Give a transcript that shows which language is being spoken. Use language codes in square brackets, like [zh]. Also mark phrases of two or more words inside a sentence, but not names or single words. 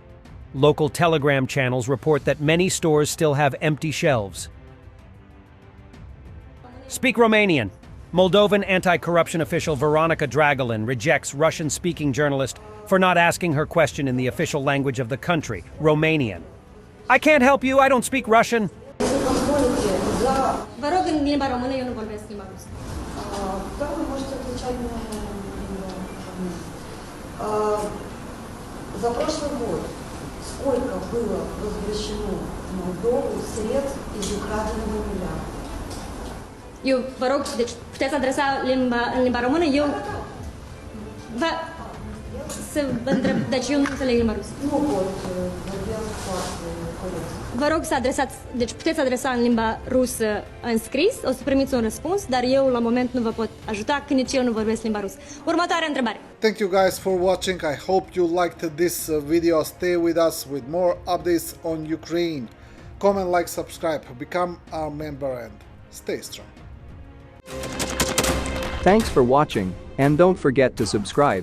[en] Local Telegram channels report that many stores still have empty shelves. Speak Romanian. Moldovan anti-corruption official Veronica Dragulin rejects Russian-speaking journalist for not asking her question in the official language of the country, Romanian. I can't help you, I don't speak Russian. [ro] Vă rog în limba română, eu nu vorbesc limba rusă. [ru] Да, вы можете отвечать на За прошлый год сколько было возвращено в Молдову средств из украденного миллиарда? [ro] Eu vă rog, deci puteți adresa în limba română, eu să vă întreb, deci eu nu înțeleg limba rusă. Nu pot vorbi foarte corect. Vă rog să adresați, deci puteți adresa în limba rusă în scris, o să primiți un răspuns, dar eu la moment nu vă pot ajuta, că nici eu nu vorbesc limba rusă. Următoarea întrebare. [en] Thank you guys for watching. I hope you liked this video. Stay with us with more updates on Ukraine. Comment, like, subscribe, become our member and stay strong. Thanks for watching, and don't forget to subscribe.